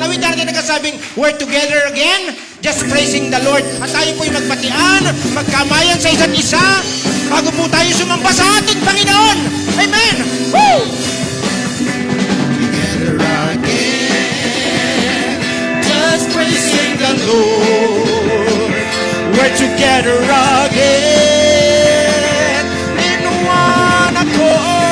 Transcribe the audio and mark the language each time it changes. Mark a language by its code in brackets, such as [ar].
[tl] Awit natin nagsasabing, [en] we're together again, just praising the Lord. [tl] At tayo po'y magbatian, magkamayan sa isa't isa, bago po tayo sumamba sa ating Panginoon. Amen! Woo! [en] Together again, just praising the Lord. We're together again in one accord.